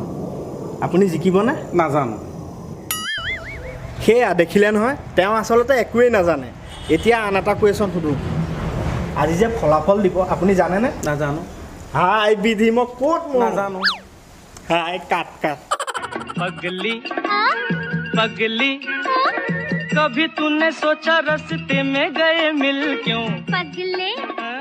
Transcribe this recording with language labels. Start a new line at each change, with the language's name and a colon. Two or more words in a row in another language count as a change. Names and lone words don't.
Assamese: আপুনি জিকিবনে নাজানো সেয়া দেখিলে নহয় তেওঁ আচলতে একোৱেই নাজানে এতিয়া আন এটা কুৱেশ্যন সোধোঁ আজি যে ফলাফল দিব আপুনি জানেনে নাজানো হাই বিধি মই ক'ত নাজানো হাই কাট
Hindi: पगली पगली कभी तूने सोचा रास्ते में गए मिल क्यों पगले